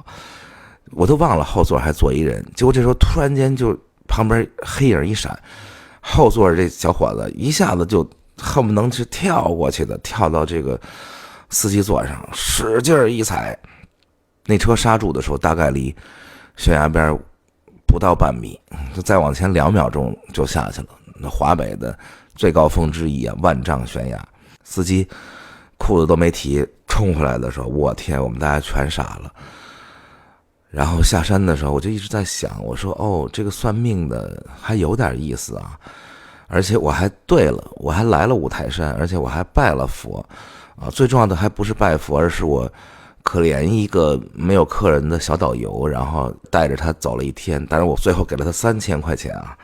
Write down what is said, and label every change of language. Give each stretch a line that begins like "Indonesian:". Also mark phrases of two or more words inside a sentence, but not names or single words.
Chinese: 我都忘了後座還坐一人，結果這時候突然間就旁邊黑影一閃，後座這小伙子一下子就恨不能是跳過去的，跳到這個司機座上，使勁一踩，那車剎住的時候大概離懸崖邊不到半米，就再往前2秒鐘就下去了。那華北的最高峰之一啊，万丈懸崖，司機褲子都沒提，衝回來的時候，我天，我們大家全傻了。然後下山的時候，我就一直在想，我說哦，這個算命的還有點意思啊，而且我還對了，我還來了五台山，而且我還拜了佛啊。最重要的還不是拜佛，而是我可憐一個沒有客人的小導遊，然後帶着他走了1天，但是我最後給了他3000塊錢啊。